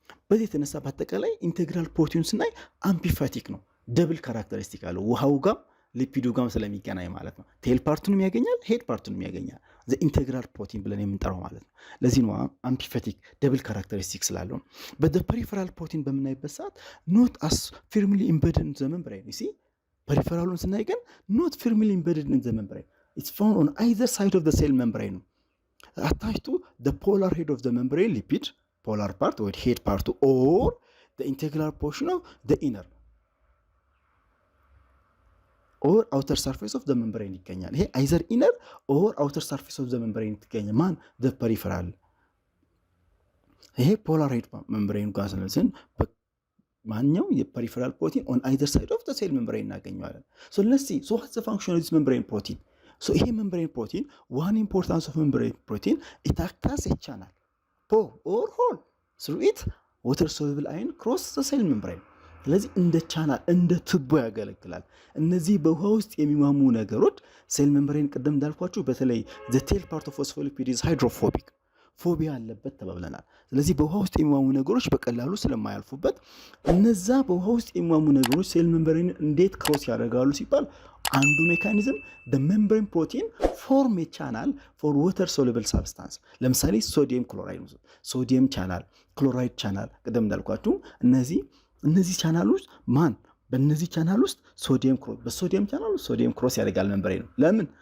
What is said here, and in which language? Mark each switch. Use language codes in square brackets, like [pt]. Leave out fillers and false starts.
[am] በዚህ የተነሳ በአጠቃላይ ኢንቴግራል ፕሮቲን ስናይ አምፒፋቲክ ነው። ደብል ካራክተሪስቲክ አለው ውሃው ጋር ሊፒዱ ጋር ስለሚገናኝ ማለት ነው። ቴል ፓርቱንም ያገኛል ሄድ ፓርቱንም ያገኛል the integral protein ብለን የምንጠራው ማለት ነው። ለዚህ ነው አምፒፋቲክ ደብል ካራክተሪስቲክ ስላለው። but the peripheral protein በምናይበት ሰዓት [en] not as firmly embedded in the membrane. you see peripheralun ስናይ ግን not firmly embedded in the membrane. it's found on either side of the cell membrane attached to the polar head of the membrane lipid polar part or head part or the integral portion of the inner or outer surface of the membrane ይገኛል። ይሄ either inner or outer surface of the membrane [am] ይገኛል። ማን? [en] the peripheral። ይሄ polar head membrane ጋር [am] ስለዚህ ማንኛው የፐሪፈራል ፕሮቲን [en] on either side of the cell membrane እናገኘዋለን። so let's see so what's the function of this membrane protein? so ይሄ membrane protein one importance of membrane protein it acts as a channel pore or hole through it water soluble ion cross the cell membrane. [am] ስለዚህ እንደ ቻናል እንደ ትቦ ያገለግላል። እነዚህ በውሃ ውስጥ የሚማሙ ነገሮች ሴል ሜምብሬን ቅድም እንዳልኳችሁ በተለይ [en] the tail part of phospholipid is hydrophobic [am] ፎቢያ አለበት ተባብለናል። ስለዚህ በውሃ ውስጥ የሚማሙ ነገሮች በቀላሉ ስለማያልፉበት እነዛ በውሃ ውስጥ የሚማሙ ነገሮች ሴል ሜምብሬን እንዴት ክሮስ ያደርጋሉ ሲባል አንዱ ሜካኒዝም [en] the membrane protein form a channel for water soluble substance። [am] ለምሳሌ ሶዲየም ክሎራይድ ሶዲየም ቻናል ክሎራይድ ቻናል ቅድም እንዳልኳችሁ እነዚህ ቻናሎች ማን በእነዚህ ቻናል ውስጥ በሶዲየም ቻናል ውስጥ ሶዲየም ክሮስ ያደርጋል ሜምብሬን። ለምን?